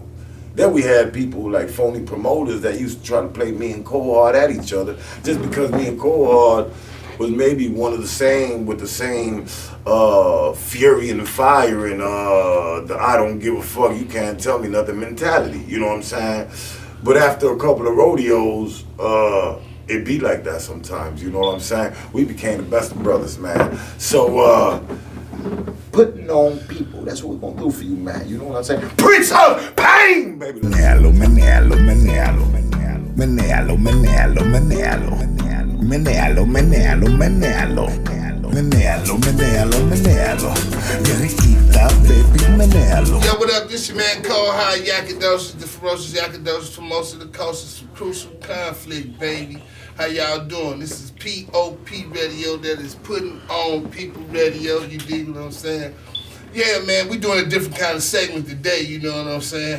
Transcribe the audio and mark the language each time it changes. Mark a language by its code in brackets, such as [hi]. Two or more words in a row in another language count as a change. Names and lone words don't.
[en] Then we had people like phony promoters that used to try to play me and Cohard at each other just because me and Cohard was maybe one of the same, with the same fury and fire and the I don't give a fuck, you can't tell me nothing mentality, you know what I'm saying? But after a couple of rodeos, it be like that sometimes, you know what I'm saying? We became the best of brothers, man. So, putting on people, that's what we're gonna do for you, man, you know what I'm saying? Prince of Pain, baby! Menelo, menelo, menelo, menelo, menelo, menelo, menelo, menelo, menelo, menelo, menelo, menelo, menelo, Yariquita, baby, menelo. Yo, what up? This your man Cohard Yakadoshes, the ferocious Yakadoshes from most of the coast. It's some crucial conflict, baby. How y'all doing? This is POP Radio, that is putting on people radio. You dig what I'm saying? Yeah, man, we doing a different kind of segment today, you know what I'm saying?